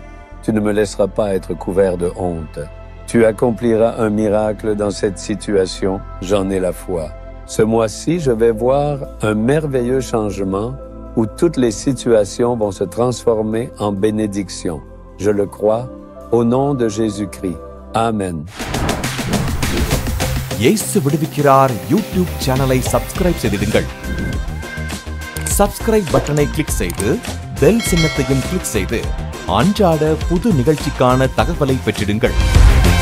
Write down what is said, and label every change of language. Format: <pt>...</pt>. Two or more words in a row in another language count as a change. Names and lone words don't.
<fr>Tu ne me laisseras pas être couvert de honte. Tu accompliras un miracle dans cette situation, j'en ai la foi. Ce mois-ci, je vais voir un merveilleux changement où toutes les situations vont se transformer en bénédiction. Je le crois, au nom de Jésus-Christ. Amen.</fr> <ta>இயேசு விடுவிக்கிறார் யூடியூப்</ta> <en>channel subscribe</en> <ta>செய்திடுங்கள்.</ta> <en>subscribe button click</en> <ta>செய்து பெல் சின்னத்தையும் கிளிக் செய்து அன்றாட புது நிகழ்ச்சிக்கான தகவலை பெற்றிடுங்கள்.</ta>